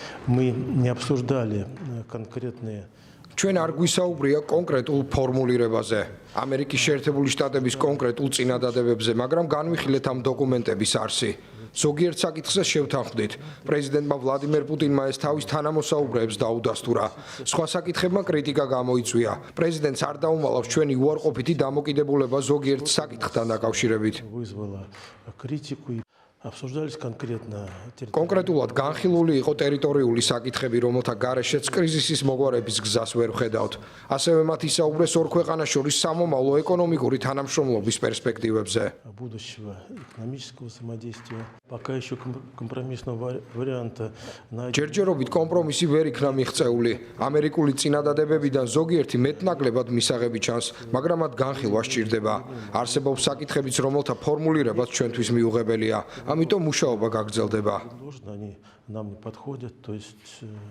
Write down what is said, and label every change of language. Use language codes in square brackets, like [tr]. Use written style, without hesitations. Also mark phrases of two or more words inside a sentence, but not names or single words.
[ru] Мы не обсуждали конкретные. [ka] Ჩვენ არ გვისაუბრია კონკრეტულ ფორმულირებაზე, ამერიკის შეერთებული შტატების კონკრეტულ წინადადებებზე, მაგრამ განვიხილეთ ამ დოკუმენტების არსი. ზოგიერთ საკითხზე შევთანხმდით. პრეზიდენტმა ვლადიმერ პუტინმა ეს თავის თანამოსაუბრეებს დაუდასტურა. სხვა საკითხებმა კრიტიკა გამოიწვია. პრეზიდენტს არ დაუმალავს ჩვენი უარყოფითი დამოკიდებულება ზოგიერთ საკითხთან დაკავშირებით. [ru] Обсуждались конкретно. [ka] კონკრეტულად განხილული იყო ტერიტორიული საკითხები, რომელთა გარეშეც კრიზისის მოგვარების გზას ვერ ვხედავთ. ასევე მათ ისაუბრეს ორ ქვეყანას შორის სამომავლო ეკონომიკური თანამშრომლობის პერსპექტივებზე. [ru] Будущего экономического взаимодействия. Пока еще компромиссного варианта. [ka] ჯერჯერობით კომპრომისი ვერ იქნა მიღწეული. ამერიკული წინადადებებიდან ზოგიერთი მეტნაკლებად მისაღები ჩანს, მაგრამ მათ განხილვა სჭირდება. არსებობს საკითხებიც, რომელთა ფორმულირებაც ჩვენთვის მიუღებელია. Ამიტომ მუშაობა გაგრძელდება. [ru] Они нам не подходят, то есть